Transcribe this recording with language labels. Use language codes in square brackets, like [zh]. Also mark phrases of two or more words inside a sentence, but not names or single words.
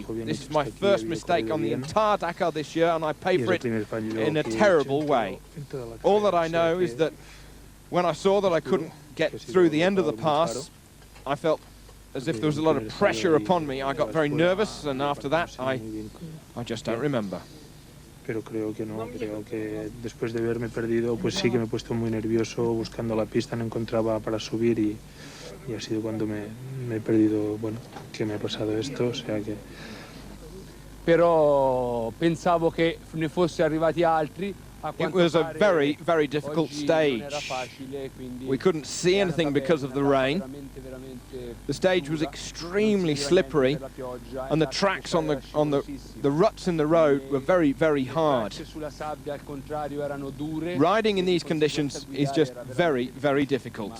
[en] This is my first mistake on the entire Dakar this year and I pay for it in a terrible way. All that I know is that when I saw that I couldn't get through the end of the pass, I felt as if there was a lot of pressure upon me. I got very nervous and after that I just don't remember. [es] Pero creo que después de haberme perdido, pues sí que me he puesto muy nervioso buscando la pista, no encontraba para subir y ha sido cuando me he perdido, bueno, que me ha pasado esto, o sea que... [it] Però pensavo che ne fosse arrivati altri. [en] It was a very, very difficult stage. We couldn't see anything because of the rain. The stage was extremely slippery and the tracks on the ruts in the road were very, very hard. Riding in these conditions is just very, very difficult.